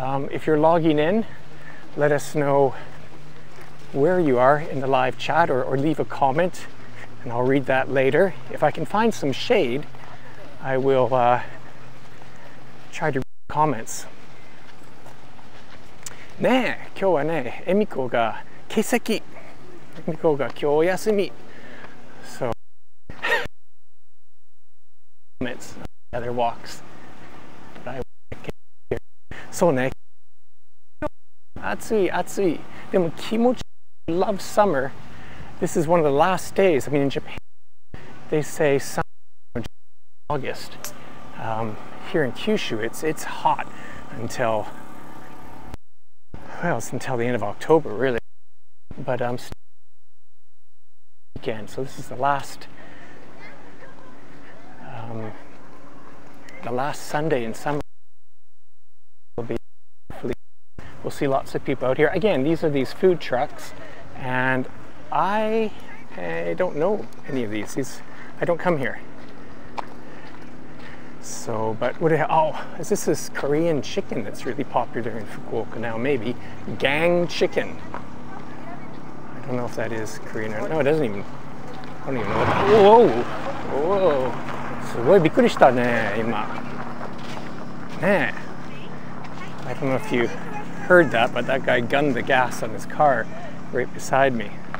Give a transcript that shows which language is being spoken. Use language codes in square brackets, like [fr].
[en] If you're logging in, let us know where you are in the live chat, or leave a comment, and I'll read that later. If I can find some shade, I will try to read comments. [ja] ねえ、今日はね、エミコが欠席。エミコが今日お休み。 [en] So, comments, other walks. But I here. [ja] そうね。暑い暑い。でも気持ち [en] love summer. This is one of the last days. I mean, in Japan, they say summer August. Here in Kyushu, it's hot until, well, it's until the end of October, really. But weekend, so this is the last the last Sunday in summer will be, hopefully, we'll see lots of people out here. Again, these are these food trucks, and I don't know any of these. I don't come here. So, but is this Korean chicken that's really popular in Fukuoka now? Maybe gang chicken. I don't know if that is Korean or no. It doesn't even. I don't even know what that. Whoa, whoa! [ja] すごいびっくりしたね今。ねえ。 [en] I don't know if you heard that, but that guy gunned the gas on his car right beside me.